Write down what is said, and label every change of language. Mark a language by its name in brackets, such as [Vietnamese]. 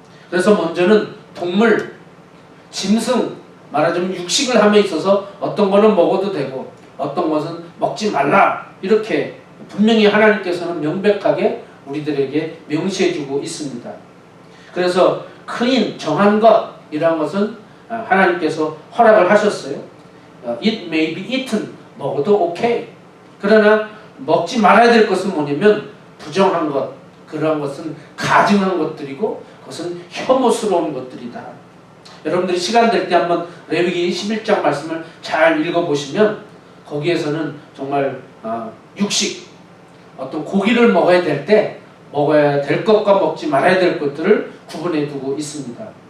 [Korean] 그래서 먼저는 동물, 짐승, 말하자면 육식을 함에 있어서 어떤 거는 먹어도 되고 어떤 것은 먹지 말라, 이렇게 분명히 하나님께서는 명백하게 우리들에게 명시해주고 있습니다. 그래서 clean, 정한 것이라는 것은 하나님께서 허락을 하셨어요. [English] It may be eaten, [Korean] 먹어도 오케이. 그러나 먹지 말아야 될 것은 뭐냐면 부정한 것, 그러한 것은 가증한 것들이고 그것은 혐오스러운 것들이다. 여러분들이 시간 될 때 한번 레위기 11장 말씀을 잘 읽어보시면 거기에서는 정말 육식, 어떤 고기를 먹어야 될 때 먹어야 될 것과 먹지 말아야 될 것들을 구분해 두고 있습니다.